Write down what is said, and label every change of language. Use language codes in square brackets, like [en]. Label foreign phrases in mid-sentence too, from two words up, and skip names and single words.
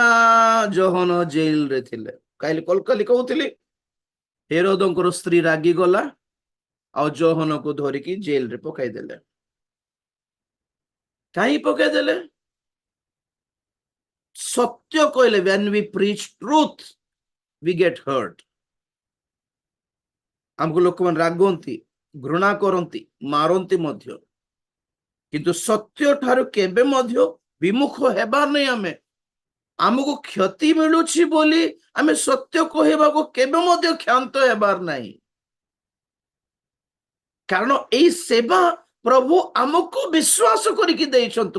[or] ଯୋହନ ଜେଲରେ ଥିଲେ। କାଲି କହୁଥିଲି, ହେରୋଦଙ୍କର ସ୍ତ୍ରୀ ରାଗିଗଲା, ଆଉ ଯୋହନକୁ ଧରିକି ଜେଲରେ ପକାଇଦେଲେ। କାହିଁ ପକାଇଦେଲେ? ସତ୍ୟ କହିଲେ, [en] when we preach truth we get hurt। [or] ଆମକୁ ଲୋକମାନେ ରାଗନ୍ତି, ଘୃଣା କରନ୍ତି, ମାରନ୍ତି ମଧ୍ୟ, କିନ୍ତୁ ସତ୍ୟ ଠାରୁ କେବେ ମଧ୍ୟ ବିମୁଖ ହେବାର ନାହିଁ। ଆମକୁ କ୍ଷତି ମିଳୁଛି ବୋଲି ଆମେ ସତ୍ୟ କହିବାକୁ କେବେ ମଧ୍ୟ କ୍ଷାନ୍ତ ହେବାର ନାହିଁ, କାରଣ ଏଇ ସେବା ପ୍ରଭୁ ଆମକୁ ବିଶ୍ୱାସ କରିକି ଦେଇଛନ୍ତି।